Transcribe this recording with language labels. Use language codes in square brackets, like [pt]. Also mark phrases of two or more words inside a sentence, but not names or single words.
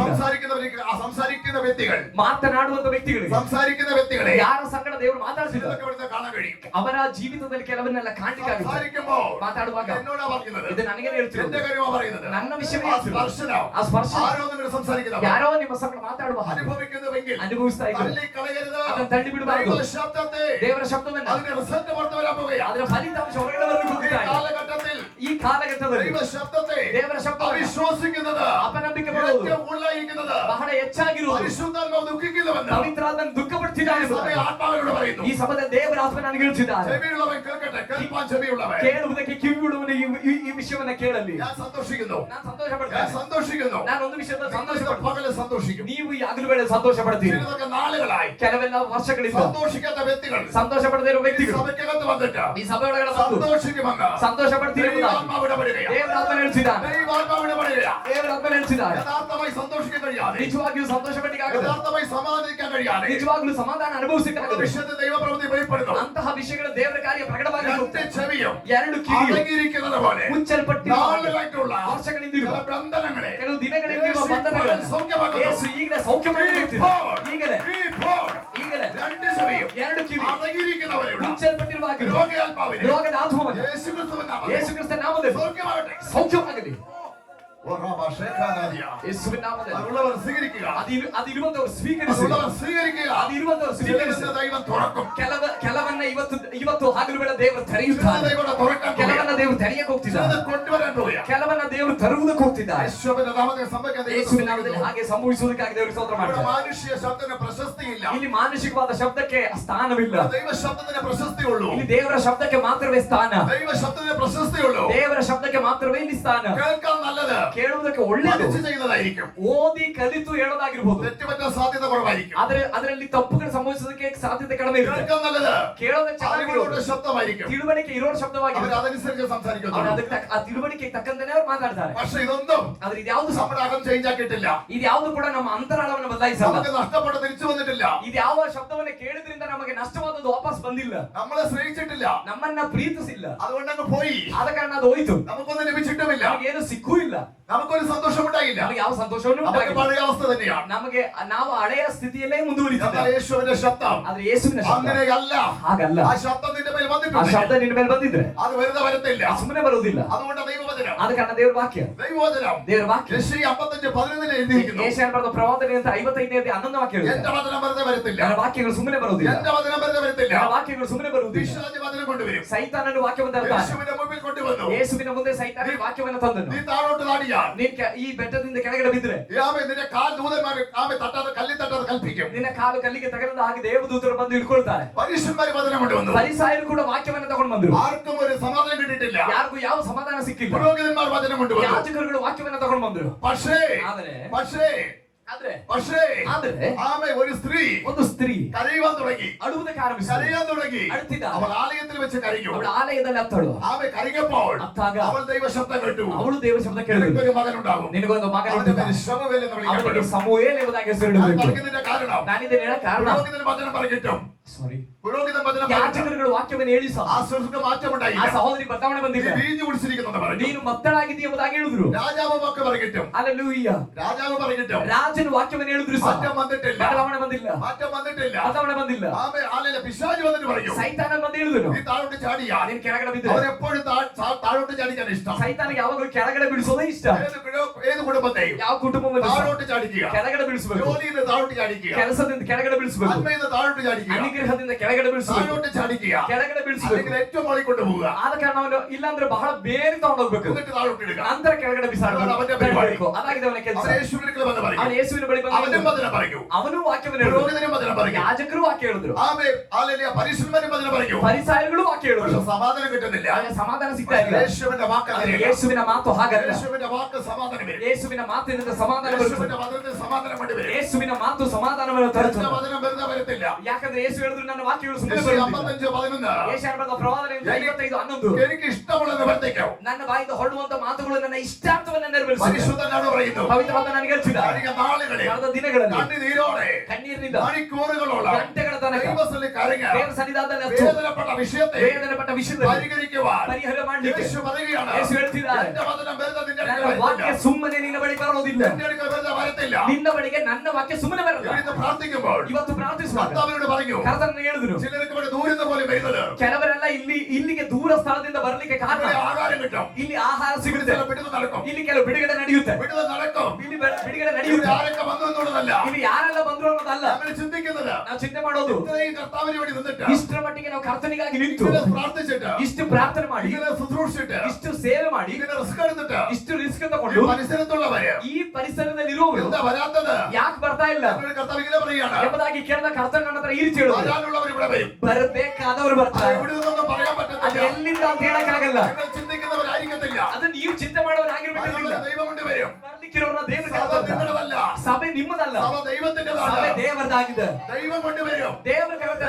[ml] സംസാരിക്കുന്ന വ്യക്തികൾ [kn] ಮಾತನಾಡುವಂತ ವ್ಯಕ್ತಿಗಳಿಗೆ, [ml] സംസാരിക്കുന്ന വ്യക്തികളെ [kn] ಯಾರ ಸಂಗಡ ದೇವರು ಮಾತಾಡ್ತಿದ್ದಾರೆ [ml] ഇതൊക്കെ ഇവിടുത്തെ കാണാൻ കഴിയും. [kn] ಅವರ ಜೀವಿತದಲ್ಲಿ ಕೆಲವನ್ನೆಲ್ಲ ಕಾಣ್ಲಿಕ್ಕಾಗುತ್ತೆ. [ml] സംസാരിക്കുമ്പോൾ [kn] ಮಾತಾಡುವಾಗ [ml] എന്നോടാ പറയുന്നത്, [kn] ಇದು ನನಗೆ [ml] എന്റെ [kn] ಹೇಳ್ತಿರೋದು, [ml] കാര്യമാ പറയുന്നത്. [kn] ನನ್ನ ವಿಷಯವೇ [ml] ആ [kn] ಹೇಳ್ತಿರೋದು. [ml] സ്പർശനം [kn] ಆ ಸ್ಪರ್ಶ [ml] ആരോ നിങ്ങൾ സംസാരിക്കുന്നവർ [kn] ಯಾರೋ ನಿಮ್ಮ ಸಂಗಡ ಮಾತಾಡುವ ಹಾಗೆ [ml] അനുഭവിക്കുന്നുവെങ്കിൽ [kn] ಅನುಭವಿಸ್ತಾ ಇದ್ದಾರೆ. [ml] തള്ളിക്കളയരുത്. [kn] ಅದನ್ನು ತಳ್ಳಿ ಬಿಡಬಾರದು. [ml] ദൈവ ശബ്ദത്തെ [kn] ದೇವರ ಶಬ್ದವನ್ನ, [ml] അതിന്റെ റിസൾട്ട് പുറത്തു വരാൻ പോവുകയാണ്. [kn] ಅದರ ಫಲಿತಾಂಶ ಹೊರಗಡೆ ಬರಲಿಕ್ಕೆ [ml] ഈ [kn] ಹೋಗ್ತಾ ಇದೆ. [ml] കാലഘട്ടത്തിൽ [kn] ಈ ಕಾಲಘಟ್ಟದಲ್ಲಿ [ml] ദൈവ ശബ്ദത്തെ [kn] ದೇವರ ಶಬ್ದವನ್ನ [ml] അവിശ്വസിക്കുന്നത്, [kn] ಅಪನಂಬಿಕೆ ಪಡುವುದು [ml] ഏറ്റവും ഉള്ളായിരിക്കുന്നത്, [kn] ಬಹಳ ಹೆಚ್ಚಾಗಿರುವುದು, [ml] പരിശുദ്ധാത്മാവ് ദുഃഖിക്കുന്നുവെന്ന് [kn] ಪವಿತ್ರಾತ್ಮನ ದುಃಖಪಡ್ತಿದ್ದಾನೆ [ml] ഈ സഭ [kn] ಎಂಬುದಾಗಿ [ml] ആത്മാവിനോട് പറയുന്നു. [kn] ಈ ಸಭದ ದೇವರ ಆತ್ಮ ನನಗೆ ಹೇಳ್ತಿದ್ದಾರೆ. [ml] ചെവിയുള്ളവൻ കേൾക്കട്ടെ, കേൾപ്പാൻ ചെവിയുള്ളവൻ. [kn] ಕೇಳುವುದಕ್ಕೆ ಕಿವಿಯುಳ್ಳವನು ಈ ವಿಷಯವನ್ನ ಕೇಳಲಿ. [ml] ഞാൻ സന്തോഷിക്കുന്നു. [kn] ನಾನು ಸಂತೋಷ [ml] ഞാൻ [kn] ಪಡ್ತೇನೆ. [ml] സന്തോഷിക്കുന്നു. [kn] ನಾನು ಒಂದು ವಿಷಯದಲ್ಲಿ ಸಂತೋಷ [ml] നിങ്ങൾ [kn] ಪಡ್ತೇನೆ. [ml] പകല് സന്തോഷിക്കും. [kn] ನೀವು ಈ ಹಗಲು ವೇಳೆ ಸಂತೋಷ ಪಡ್ತೀರಿ. [ml] ചിലതൊക്കെ നാളുകളായി [kn] ಕೆಲವೆಲ್ಲ ವರ್ಷಗಳಿಂದ [ml] സന്തോഷിക്കാത്ത വ്യക്തികൾ [kn] ಸಂತೋಷ ಪಡದೇ ಇರುವ [ml] ഈ [kn] ವ್ಯಕ್ತಿಗಳು [ml] സഭയ്ക്കകത്ത് വന്നിട്ട് [kn] ಈ ಸಭೆ ಒಳಗಡೆ ಬಂದು [ml] സന്തോഷിക്കുമെന്ന് [kn] ಸಂತೋಷ ಪಡ್ತೀರಿ [ml] ദൈവം ദൈവാത്മാവ് ഇടപെടുകയാണ്. [kn] ದೇವರ ಆತ್ಮ ನಡೆಸಿದ್ದಾನೆ. [ml] ദൈവാത്മാവ് ഇടപെടുകയാണ്. [kn] ದೇವರ ಆತ್ಮ ನಡೆಸಿದ್ದಾನೆ. [ml] യഥാർത്ഥമായി സന്തോഷിക്കാൻ കഴിയാതെ, [kn] ನಿಜವಾಗಿಯೂ ಸಂತೋಷಪಟ್ಟಿಗಾಗದು, [ml] യഥാർത്ഥമായി സമാധാനിക്കാൻ കഴിയാതെ, [kn] ನಿಜವಾಗ್ಲೂ ಸಮಾಧಾನ ಅನುಭವಿಸಕ್ಕಾಗದು. [ml] വിശുദ്ധ ദൈവപ്രവൃത്തി വെളിപ്പെടുന്നു. [kn] ಅಂತಹ ವಿಷಯಗಳು ದೇವರ ಕಾರ್ಯ ಪ್ರಕಟವಾಗಿ [ml] രണ്ട് ചെവിയും [kn] ಎರಡು ಕಿವಿಯು [ml] അടങ്ങിയിരിക്കുന്നത് പോലെ [kn] ಮುಚ್ಚಲ್ಪಟ್ಟಿರುವ [ml] നാളുകളായിട്ടുള്ള [kn] ವರ್ಷಗಳಿಂದಿರುವ [ml] ചില ബന്ധനങ്ങളെ [kn] ಕೆಲವು ದಿನಗಳಿಂದಿರುವ ಬಂಧನಗಳನ್ನು [ml] സൗഖ്യമാക്കുന്നു. [kn] ಯೇಸು ಈಗಲೇ ಸೌಖ್ಯ ಮಾಡಿರುತ್ತಾರೆ. ಈಗಲೇ [ml] രണ്ട് ചെവിയും [kn] ಎರಡು ಕಿವಿ [ml] അടങ്ങിയിരിക്കുന്നവരെയുള്ള [kn] ಮುಚ್ಚಲ್ಪಟ್ಟಿರುವ [ml] രോഗാത്മാവിനെ [kn] ರೋಗದ ಆತ್ಮವನ್ನು [ml] യേശുക്രിസ്തുവിന്റെ നാമത്തിൽ [kn] ಯೇಸು ಕ್ರಿಸ್ತ ನಾಮದಲ್ಲಿ [ml] സൗഖ്യമാകട്ടെ. [kn] ಸೌಖ್ಯವಾಗಲಿ. ಯೇಸುವಿನ ನಾಮದಲ್ಲಿ [ml] അതുള്ളവർ സ്വീകരിക്കുക. [kn] ಅದಿರುವಂತವರು ಸ್ವೀಕರಿಸಿ. [ml] അതുള്ളവർ സ്വീകരിക്കുക. [kn] ಅದಿರುವಂತವರು ಸ್ವೀಕರಿಸಿ. [ml] ചിലരുടെ ദൈവം തുറക്കും. [kn] ಕೆಲವನ್ನ ಇವತ್ತು ಹಗಲು ವೇಳೆ ದೇವರು ತೆರೆಯುತ್ತಾರೆ. [ml] ചിലരുടെ ദൈവം തുറക്കാൻ പോകുക. [kn] ಕೆಲವನ್ನ ದೇವರು ತೆರೆಯಕ್ಕೆ ಹೋಗ್ತಿದ್ದಾರೆ. [ml] ചിലത് കൊണ്ടുവരാൻ പോകുക. [kn] ಕೆಲವನ್ನ ದೇವರು ತರುವುದಕ್ಕೆ ಹೋಗ್ತಿದ್ದಾರೆ. [ml] യേശുവിന്റെ നാമത്തിൽ സംഭവിക്കാൻ ദൈവം [kn] ಯೇಸುವಿನ ನಾಮದಲ್ಲಿ ಹಾಗೆ ಸಂಭವಿಸುವುದಕ್ಕಾಗಿ ದೇವರು ಸ್ತೋತ್ರ [ml] ഇവിടെ [kn] ಮಾಡ್ತಾರೆ. [ml] മാനുഷിക ശബ്ദത്തിന് പ്രശസ്തിയില്ല. [kn] ಇಲ್ಲಿ ಮಾನಸಿಕವಾದ ಶಬ್ದಕ್ಕೆ ಸ್ಥಾನವಿಲ್ಲ. [ml] ദൈവ ശബ്ദത്തിന് പ്രശസ്തിയുള്ളൂ. [kn] ಇಲ್ಲಿ ದೇವರ ಶಬ್ದಕ್ಕೆ ಮಾತ್ರವೇ ಸ್ಥಾನ. [ml] ദൈവ ശബ്ദത്തിന് പ്രശസ്തിയുള്ളൂ. [kn] ದೇವರ ಶಬ್ದಕ್ಕೆ ಮಾತ್ರವೇ ಇಲ್ಲಿ ಸ್ಥಾನ. [ml] കേൾക്കാൻ നല്ലത്, [kn] ಕೇಳುವುದಕ್ಕೆ ಒಳ್ಳೆಯದು, [ml] പഠിച്ച് ചെയ്യുന്നതായിരിക്കും. [kn] ಓದಿ ಕಲಿತು ಹೇಳೋದಾಗಿರ್ಬೋದು. [ml] തെറ്റുപറ്റാൻ സാധ്യത കുറവായിരിക്കും. [kn] ಆದ್ರೆ ಅದರಲ್ಲಿ ತಪ್ಪುಗಳು ಸಂಭವಿಸೋದಕ್ಕೆ ಸಾಧ್ಯತೆ ಕಡಿಮೆ ಇರುತ್ತೆ. [ml] കേൾക്കാൻ നല്ലത്, [kn] ಕೇಳೋದಕ್ಕೆ [ml] അറിവുകളുടെ [kn] ಚೆನ್ನಾಗಿರೋದು, [ml] ശബ്ദമായിരിക്കും. [kn] ತಿಳುವಳಿಕೆ ಇರೋ [ml] അവർ [kn] ಶಬ್ದವಾಗಿದೆ. [ml] അതനുസരിച്ച് [kn] ಅವರು [ml] സംസാരിക്കുന്നു. [kn] ಅದಕ್ಕೆ ಆ ತಿಳುವಳಿಕೆಗೆ ತಕ್ಕಂತೆನೇ ಅವ್ರು ಮಾತಾಡ್ತಾರೆ. [ml] പക്ഷെ ഇതൊന്നും [kn] ಆದ್ರೆ ಇದ್ಯಾವುದು [ml] നമ്മുടെ അകം ചേഞ്ച് ആക്കിയിട്ടില്ല. [kn] ಇದ್ಯಾವುದು ಕೂಡ ನಮ್ಮ ಅಂತರಾಳವನ್ನು ಬದಲಾಯಿಸಲ್ಲ. [ml] നമുക്ക് നഷ്ടപ്പെട്ട് തിരിച്ചു വന്നിട്ടില്ല. [kn] ಇದ್ಯಾವ ಶಬ್ದವನ್ನ ಕೇಳಿದ್ರಿಂದ ನಮಗೆ ನಷ್ಟವಾದದ್ದು ವಾಪಸ್ ಬಂದಿಲ್ಲ. [ml] നമ്മളെ സ്നേഹിച്ചിട്ടില്ല. [kn] ನಮ್ಮನ್ನ ಪ್ರೀತಿಸಿಲ್ಲ. [ml] അതുകൊണ്ട് അങ്ങ് പോയി. [kn] ಆದ ಕಾರಣ ಅದು ಹೋಯ್ತು. [ml] നമുക്കൊന്നും ലഭിച്ചിട്ടുമില്ല. [kn] ನಮಗೇನು ಸಿಕ್ಕೂ ಇಲ್ಲ. [ml] നമുക്കൊരു സന്തോഷം ഉണ്ടായില്ല. [kn] ನಮಗೆ ಯಾವ ಸಂತೋಷವೂ [ml] നമുക്ക് [kn] ಉಂಟಾಗಿಲ್ಲ. [ml] പഴയ അവസ്ഥ തന്നെയാണ്. [kn] ನಮಗೆ ನಾವು ಹಳೆಯ ಸ್ಥಿತಿಯಲ್ಲೇ ಮುಂದುವರಿತಿದ್ದೇವೆ. [ml] എന്നാൽ യേശുവിന്റെ ശബ്ദം [kn] ಆದ್ರೆ ಯೇಸುವಿನ ಶಬ್ದ [ml] അങ്ങനെയല്ല. [kn] ಹಾಗಲ್ಲ. [ml] ആ ശബ്ദം നിന്റെ മേൽ [kn] ಆ [ml] വന്നിട്ടുണ്ട്. [kn] ಶಬ್ದ ನಿನ್ನ ಮೇಲೆ ಬಂದಿದ್ರೆ [ml] അത് വെറുതെ വരത്തില്ല. [kn] ಸುಮ್ಮನೆ ಬರುವುದಿಲ್ಲ. [ml] അതുകൊണ്ട് ദൈവവചനം, [kn] ಆದ ಕಾರಣ ದೇವರ ವಾಕ್ಯ, [ml] ദൈവവചനം [kn] ದೇವರ ವಾಕ್ಯ [ml] യെശയ്യ 55:11 എഴുതിയിരിക്കുന്നു. [kn] ಏಷಾಯನ ಬರೆದ ಪ್ರವಾದನೆ ಅಂತ 55ನೇ 11 ವಾಕ್ಯ ಇರುತ್ತೆ. [ml] എന്റെ വചനം വെറുതെ വരത്തില്ല. [kn] ನನ್ನ ವಾಕ್ಯಗಳು ಸುಮ್ಮನೆ ಬರುವುದಿಲ್ಲ. [ml] എന്റെ വചനം വെറുതെ വരത്തില്ല. [kn] ನನ್ನ ವಾಕ್ಯಗಳು ಸುಮ್ಮನೆ ಬರುವುದಿಲ್ಲ. [ml] പിശാച് വചനം കൊണ്ടുവരും. [kn] ಸೈತಾನನು ವಾಕ್ಯವನ್ನು ತರುತ್ತಾನೆ. [ml] യേശുവിന്റെ മുമ്പിൽ കൊണ്ടുവന്നു. [kn] ಯೇಸುವಿನ ಮುಂದೆ ಸೈತಾನ ವಾಕ್ಯವನ್ನು ತಂದನು. [ml] നീ താഴോട്ട് താടിയാൽ, [kn] ನೀನ್ ಈ ಬೆಟ್ಟದಿಂದ ಕೆಳಗಡೆ ಬಿದ್ದರೆ [ml] ആമേ നിന്റെ കാൽ ദൂതന്മാർ ആമേ തട്ടാതെ കല്ലിൽ തട്ടാതെ കൽപ്പിക്കും. [kn] ನಿನ್ನ ಕಾಲು ಕಲ್ಲಿಗೆ ತಗಲದ ಹಾಗೆ ದೇವದೂತರು ಬಂದು ಹಿಡ್ಕೊಳ್ತಾರೆ. [ml] പരീശന്മാർ വചനം കൊണ്ടുവന്നു. [kn] ಫರಿಸಾಯರು ಕೂಡ ವಾಕ್ಯವನ್ನು ತಗೊಂಡು ಬಂದರು. [ml] ആർക്കും ഒരു സമാധാനം കിട്ടിയിട്ടില്ല. [kn] ಯಾರಿಗೂ ಯಾವ ಸಮಾಧಾನ ಸಿಕ್ಕಿಲ್ಲ. [ml] പുരോഹിതന്മാർ വചനം കൊണ്ടുവന്നു. [kn] ಯಾಜಕರುಗಳು ವಾಕ್ಯವನ್ನು ತಗೊಂಡು ಬಂದರು. [ml] പക്ഷേ [kn] ಆದರೆ [ml] പക്ഷേ ആമേ ഒരു സ്ത്രീ [kn] ಒಂದು ಸ್ತ್ರೀ [ml] കരയുവാൻ തുടങ്ങി. [kn] ಅಳುವುದಕ್ಕೆ ಆರಂಭಿಸಿದಳು. [ml] കരയാൻ തുടങ്ങി. [kn] ಅಳುತ್ತಿದ್ದಾಳೆ. [ml] അവൾ ആലയത്തിൽ വെച്ച് കരഞ്ഞു. [kn] ಅವಳು ಆಲಯದಲ್ಲಿ ಅತ್ತಳು. [ml] ആമേ കരഞ്ഞപ്പോൾ [kn] ಅತ್ತಾಗ [ml] അവൾ ദൈവ ശബ്ദം കേട്ടു. [kn] ಅವಳು ದೇವರ ಶಬ್ದ ಕೇಳಿದಳು. [ml] നിനക്കൊരു മകനുണ്ടാകും. [kn] ನಿನಗೊಂದು ಮಗ [ml] അവന്റെ [kn] ಹುಟ್ಟುತ್ತಾನೆ. [ml] പേര് ശമൂവേൽ എന്ന് [kn] ಅವನಿಗೆ [ml] വിളിക്കപ്പെടും. [kn] ಸಮುವೇಲ್ ಎಂಬುದಾಗಿ ಹೆಸರಿಡಬೇಕು. [ml] പറഞ്ഞതിന്റെ കാരണം [kn] ನಾನಿದನ್ನು ಹೇಳಕ್ ಕಾರಣ [ml] പുരോഹിതൻ വചനം പറഞ്ഞിട്ടും പുരോഹിതൻ വചനം [kn] ಯಾಜಕರುಗಳು ವಾಕ್ಯವನ್ನು ಹೇಳಿ ಸಹ [ml] ആ സൃഷ്ടിക്ക് മാറ്റമുണ്ടായില്ല. [kn] ಆ ಸಹೋದರಿ ಬದಲಾವಣೆ ಬಂದಿಲ್ಲ. [ml] വീഞ്ഞു കുടിച്ചിരിക്കുന്നു പറഞ്ഞു. [kn] ನೀನು ಮತ್ತಳಾಗಿದ್ದೀಯ ಎಂಬುದಾಗಿ ಹೇಳಿದ್ರು. [ml] രാജാവ് വാക്ക് പറഞ്ഞിട്ടും ഹല്ലേലൂയ. രാജാവ് പറഞ്ഞിട്ടും [kn] ರಾಜನು ವಾಕ್ಯವನ್ನು ಹೇಳಿದ್ರು ಸಹ [ml] മാറ്റം വന്നിട്ടില്ല. [kn] ಬದಲಾವಣೆ ಬಂದಿಲ್ಲ. [ml] മാറ്റം വന്നിട്ടില്ല. [kn] ಬದಲಾವಣೆ ಬಂದಿಲ್ಲ. [ml] ആമേ ആലയിലെ പിശാച് വന്നിട്ട് പറഞ്ഞു, [kn] ಸೈತಾನನು ಬಂದು ಹೇಳಿದನು, [ml] നീ താഴോട്ട് ചാടിയാ. [kn] ನೀನು ಕೆಳಗಡೆ ಬಿದ್ದರೆ [ml] അവൻ എപ്പോഴും താഴോട്ട് ചാടിക്കാൻ ഇഷ്ടം. [kn] ಸೈತಾನಿಗೆ ಯಾವಾಗಲೂ ಕೆಳಗಡೆ ಬೀಳಿಸೋದೇ ಇಷ್ಟ. [ml] ഏത് കുടുംബത്തെയും [kn] ಯಾವ ಕುಟುಂಬವನ್ನು [ml] താഴോട്ട് ചാടിക്കുക. [kn] ಕೆಳಗಡೆ ಬೀಳಿಸಬೇಕು. [ml] ജോലിയിൽ താഴോട്ട് ചാടിക്കുക. [kn] ಕೆಲಸದಿಂದ ಕೆಳಗಡೆ ಬೀಳಿಸಬೇಕು. [ml] നന്മയിൽ താഴോട്ട് ചാടിക്കുക. [kn] ಅನುಗ್ರಹದಿಂದ ಕೆಳಗಡೆ ಬೀಳಿಸಬೇಕು. [ml] താഴോട്ട് ചാടിക്കുക. [kn] ಕೆಳಗಡೆ ಬೀಳಿಸಬೇಕು. [ml] അല്ലെങ്കിൽ ഏറ്റവും മുകളിൽ കൊണ്ടുപോവുക. [kn] ಆದ ಕಾರಣ ಅವನು ಇಲ್ಲಾಂದ್ರೆ ಬಹಳ ಬೇರೆ ತಗೊಂಡೋಗ್ಬೇಕು. [ml] എന്നിട്ട് താഴോട്ട് ಇടുക. [kn] ನಂತರ ಕೆಳಗಡೆ ಬಿಸಾಡಬೇಕು. ಅದಾಗಿದೆ ಅವನ ಕೆಲಸ. [ml] അവൻ യേശുവിന്റെ കൃപ എന്ന് പറയും. [kn] ಅವನು ಯೇಸುವಿನ ಬಳಿ [ml] അവനും [kn] ಬಂದು [ml] വചനം പറയൂ. [kn] ಅವನು ವಾಕ್ಯವನ್ನು ಹೇಳಿದ್ರು. [ml] പുരോഹിതനും വചനം പറയൂ. [kn] ಯಾಜಕರು ವಾಕ್ಯ ಹೇಳಿದ್ರು. [ml] ആമേ ഹല്ലേലൂയ. പരീശന്മാരും വചനം പറയൂ. [kn] ಫರಿಸಾಯರುಗಳು ವಾಕ್ಯ ಹೇಳಿದ್ರು. [ml] പക്ഷെ സമാധാനം കിട്ടുന്നില്ല. [kn] ಅವನಿಗೆ ಸಮಾಧಾನ ಸಿಗ್ತಾ ಇಲ್ಲ. [ml] യേശുവിന്റെ വാക്ക് [kn] ಆದರೆ [ml] അങ്ങനെയല്ല. [kn] ಯೇಸುವಿನ ಮಾತು ಹಾಗಲ್ಲ. [ml] യേശുവിന്റെ വാക്ക് സമാധാനം വരും. [kn] ಯೇಸುವಿನ ಮಾತಿನಿಂದ ಸಮಾಧಾನ ಬರುತ್ತದೆ. [ml] യേശുവിന്റെ വചനത്തിൽ സമാധാനം കൊണ്ടുവരും. [kn] ಯೇಸುವಿನ ಮಾತು ಸಮಾಧಾನವನ್ನು ತರುತ್ತದೆ. [ml] എന്റെ വചനം വെറുതെ വരത്തില്ല. [kn] ಯಾಕಂದ್ರೆ ಯೇಸು ಹೇಳಿದ್ರು ನನ್ನ ವಾಕ್ಯಗಳು ಸುಮ್ಮನೆ [ml] യേശയ്യ [kn] ಬರುವುದಿಲ್ಲ. [ml] 55:11 [kn] ಯೆಶಾಯನ ಬರೆದ ಪ್ರವಾದನೆ 55:11 [ml] എനിക്ക് ഇഷ്ടമുള്ളത് വർദ്ധിക്കും. [kn] ನನ್ನ ಬಾಯಿಂದ ಹೊರಡುವಂತ ಮಾತುಗಳು ನನ್ನ ಇಷ್ಟಾರ್ಥವನ್ನು ನೆರವೇರಿಸುತ್ತದೆ. [ml] പരിശുദ്ധനാണ് പറയുന്നു. [kn] ಪವಿತ್ರವಾದ ನನಗೆ ಹೇಳಿದ್ದಾರೆ. [ml] കഴിഞ്ഞ നാളുകളിൽ [kn] ಕಳೆದ ದಿನಗಳಲ್ಲಿ [ml] കണ്ണുനീരോടെ [kn] ಕಣ್ಣೀರಿನಿಂದ [ml] മണിക്കൂറുകളോളം [kn] ಗಂಟೆಗಳ ತನಕ [ml] ദൈവസന്നിധിയിൽ കരഞ്ഞ് [kn] ದೇವರ ಸನ್ನಿಧಾನದಲ್ಲಿ ಹತ್ತು [ml] വേദനപ്പെട്ട വിഷയത്തെ [kn] ವೇದನೆಪಟ್ಟ ವಿಷಯದಲ್ಲಿ [ml] പരിഹരിക്കുവാൻ [kn] ಪರಿಹಾರ ಮಾಡಲಿಕ್ಕೆ [ml] യേശു പറയുകയാണ്. [kn] ಯೇಸು ಹೇಳ್ತಿದ್ದಾರೆ, [ml] എന്റെ വചനം വെറുതെ നിന്റെ അടുക്കൽ [kn] ನನ್ನ ವಾಕ್ಯ [ml] വരത്തില്ല. [kn] ಸುಮ್ಮನೆ ನಿನ್ನ ಬಳಿ ಬರೋದಿಲ್ಲ. [ml] എന്റെ അടുക്കൽ വെറുതെ വരത്തില്ല. [kn] ನಿನ್ನ ಬಳಿಗೆ ನನ್ನ ವಾಕ್ಯ ಸುಮ್ಮನೆ ಬರಲ್ಲ. [ml] ഇവിടുന്ന് പ്രാർത്ഥിക്കുമ്പോൾ [kn] ಇವತ್ತು ಪ್ರಾರ್ಥಿಸುವಾಗ [ml] കർത്താവിനോട് പറഞ്ഞു, [kn] ಕರ್ತನನ್ನು ಹೇಳಿದ್ರು, [ml] ചിലർക്ക് ഇവിടെ ദൂരത്ത് പോലെ വരുന്നത് [kn] ಕೆಲವರೆಲ್ಲ ಇಲ್ಲಿಗೆ ದೂರ ಸ್ಥಳದಿಂದ ಬರ್ಲಿಕ್ಕೆ ಕಾರಣ [ml] ഇവിടെ ആഹാരം കിട്ടും. [kn] ಇಲ್ಲಿ ಆಹಾರ ಸಿಗುತ್ತೆ, [ml] ചില വിടുതൽ നടക്കും. [kn] ಇಲ್ಲಿ ಕೆಲವು ಬಿಡುಗಡೆ ನಡೆಯುತ್ತೆ, [ml] വിടുതൽ നടക്കും. [kn] ಇಲ್ಲಿ ಬಿಡುಗಡೆ [ml] ഇവിടെ [kn] ನಡೆಯುತ್ತೆ. [ml] ആരൊക്കെ വന്നു എന്നുള്ളതല്ല [kn] ಇಲ್ಲಿ ಯಾರೆಲ್ಲ ಬಂದ್ರು ಅನ್ನೋದಲ್ಲ [ml] നമ്മൾ ചിന്തിക്കുന്നത്. [kn] ನಾವು ಚಿಂತೆ ಮಾಡೋದು. [ml] ഇത്രയും കർത്താവിന് വേണ്ടി നിന്നിട്ട് [kn] ಇಷ್ಟರ ಮಟ್ಟಿಗೆ ನಾವು ಕರ್ತನಿಗಾಗಿ ನಿಂತು [ml] ഇങ്ങനെ പ്രാർത്ഥിച്ചിട്ട് [kn] ಇಷ್ಟು ಪ್ರಾರ್ಥನೆ ಮಾಡಿ [ml] ഇങ്ങനെ ശുശ്രൂഷിച്ചിട്ട് [kn] ಇಷ್ಟು ಸೇವೆ ಮಾಡಿ [ml] ഇങ്ങനെ റിസ്ക് എടുത്തിട്ട് [kn] ಇಷ್ಟು ರಿಸ್ಕ್ [ml] ഈ [kn] ತಗೊಂಡು [ml] പരിസരത്തുള്ളവര് [kn] ಈ ಪರಿಸರದಲ್ಲಿರುವವರು [ml] എന്താ വരാത്തത്? [kn] ಯಾಕೆ ಬರ್ತಾ ಇಲ್ಲ [ml] അവരുടെ കർത്താവ് ഇങ്ങനെ പറയുകയാണ്, [kn] ಎಂಬುದಾಗಿ ಕೇಳಿದ ಕರ್ತನ ನನ್ನ ಹತ್ರ ಈರಿಸಿ ಹೇಳಿದ್ರು, [ml] വരാനുള്ളവർ ഇവിടെ വരും. [kn] ಬರಬೇಕಾದವರು [ml] അത് [kn] ಬರ್ತಾರೆ. [ml] എവിടെ നിന്നൊന്നും പറയാൻ [kn] ಅದು [ml] പറ്റത്തില്ല. [kn] ಎಲ್ಲಿಂದ ಅಂತ ಹೇಳಕ್ಕಾಗಲ್ಲ. [ml] നിങ്ങൾ ചിന്തിക്കുന്നവരായിരിക്കത്തില്ല. [kn] ಅದು ನೀವು ಚಿಂತೆ ಮಾಡೋರಾಗಿರ್ಬೇಕಿಲ್ಲ. [ml] അതിനുള്ള ദൈവം കൊണ്ട് വരും. [kn] ಬರ್ಲಿಕ್ಕಿರೋರ್ನ ದೇವರು [ml] സാധാ [kn] ಕರೆದಂತ. [ml] നിങ്ങളുടേതല്ല. [kn] ಸಭೆ ನಿಮ್ಮದಲ್ಲ, [ml] സഭ ദൈവത്തിന്റേതാണ്. [kn] ಸಭೆ ದೇವರದಾಗಿದೆ. [ml] ദൈവം കൊണ്ടുവരും. [kn] ದೇವರು ಕರೆದ